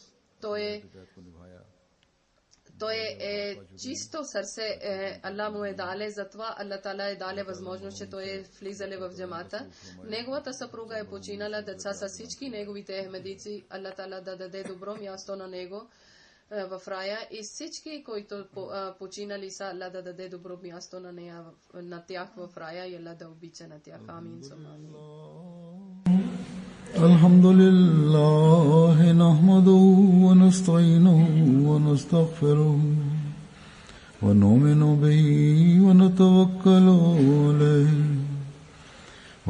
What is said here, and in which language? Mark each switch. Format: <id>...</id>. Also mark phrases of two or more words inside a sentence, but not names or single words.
<bg>Той е чисто сърце, Аллах му дале, затова</bg> <ar>الله تعالى</ar> <bg>дале възможност, че той влизале в джамата. Неговата съпруга е починала, деца са всички неговите ахмедици.</bg> <ar>الله تعالى</ar> <bg>да даде добро място на него в рая и всички, които починали са, Аллах да даде добро място на тях в рая и Аллах да обича на тях. Амин.</bg> <ar>الحمد لله نحمده ونستعينه ونستغفره ونؤمن به ونتوكل عليه</ar>